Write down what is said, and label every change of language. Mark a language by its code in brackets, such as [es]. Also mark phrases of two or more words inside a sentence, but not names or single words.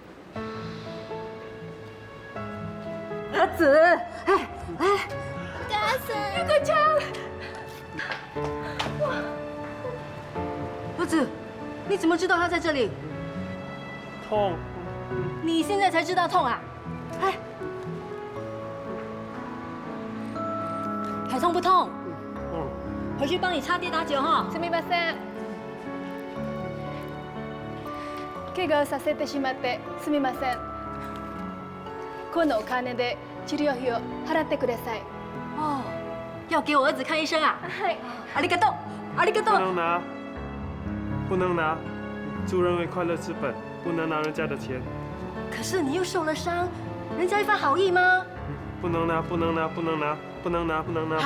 [zh] 儿子，哎，大 [ja] ゆかちゃん。 [zh] 儿子，你怎么知道他在这里？痛，你现在才知道痛啊？哎，还痛不痛？嗯，回去帮你擦跌打酒哈。 [ja] すみません。怪我させてしまってすみません。このお金で治療費を払ってください。 [zh] 哦，要给我儿子看医生啊？ [ja] はい。阿里嘎多，阿里嘎多。 [zh] 不能拿，不能拿，助人为快乐之本，不能拿人家的钱，可是你又受了伤，人家一番好意吗？不能拿，不能拿，不能拿，不能拿，不能拿。